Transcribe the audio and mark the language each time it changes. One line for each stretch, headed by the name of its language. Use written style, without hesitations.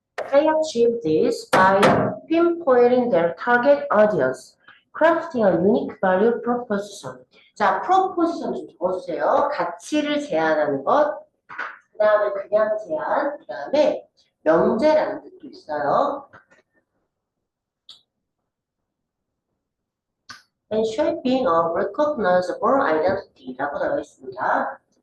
English: They achieve this by pinpointing their target audience, crafting a unique value proposition.
Korean: 자, proposition 좀 적어주세요. 가치를 제안하는 것, 그 다음에 그냥 제안, 그 다음에 명제라는 뜻도 있어요.
English: And shaping a recognizable identity
Korean: 라고 나와 있습니다.